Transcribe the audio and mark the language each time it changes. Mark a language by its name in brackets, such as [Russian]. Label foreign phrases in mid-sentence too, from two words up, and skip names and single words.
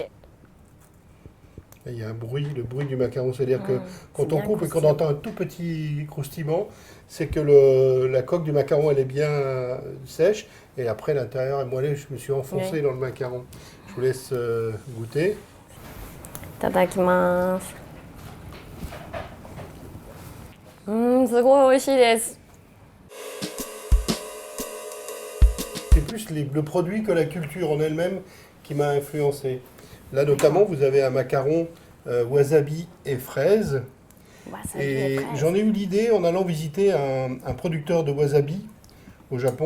[French] Il y a un bruit, le bruit du macaron, c'est-à-dire que quand c'est on bien coupe et qu'on croustillant. entend un tout petit croustillement, c'est que la coque du macaron elle est bien sèche et après l'intérieur est moelleux. Je me suis enfoncé Oui. dans le macaron. Je vous laisse goûter. [Japanese] いただきます。すごい美味しいです。 [French] C'est plus le produit que la culture en elle-même qui m'a influencé. Là notamment, vous avez un macaron wasabi et fraise. Wasabi Et et fraises. j'en ai eu l'idée en allant visiter un producteur de wasabi au Japon.